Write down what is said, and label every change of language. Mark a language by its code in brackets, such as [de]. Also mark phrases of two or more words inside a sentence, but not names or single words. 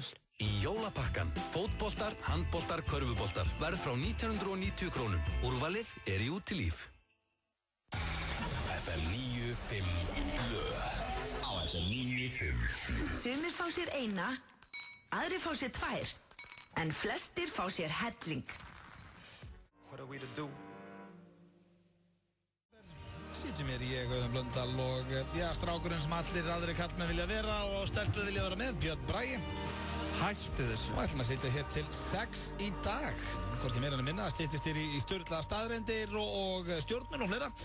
[is] Í jólapakkan, fótboltar, handboltar, körfuboltar. Verð frá 1990 krónum. Úrvalið er í útilíf. FM 95 blöð. Á FM 95. Sumir fá sér eina, aðrir fá sér 2, en flestir fá sér helling. [en] What are we to do? [is] Sýtum hér ég, Auðun Blöndal og strákurinn sem allir aðrir kallmenn vilja vera og stelpur vilja vera með, Björn Bragi. Hættu þessu. Og ætlum að sitja hér til 6 í dag. Hvorki meira en minna, það styttist hér í sturlaða staðreyndir og stjórnun og fleira.